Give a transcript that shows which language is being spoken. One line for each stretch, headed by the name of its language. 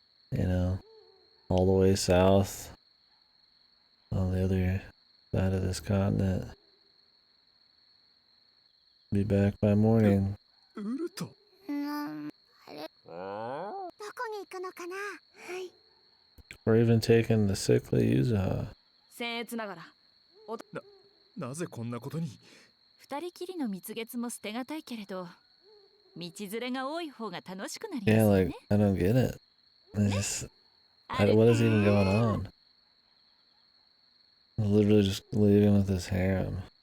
English: You know, all the way south on the other side of this continent. Be back by morning.
Japanese: ウルトあれどこに行くのかなはい
English: Or even taking the sickly Yuzuha.
Japanese: 僭越ながらなぜこんなことに二人きりの蜜月も捨てがたいけれど道連れが多い方が楽しくなります
English: Yeah,
Japanese: よ
English: like,
Japanese: ね
English: I don't get it. It's just, what is even going on? Literally just leaving with his harem.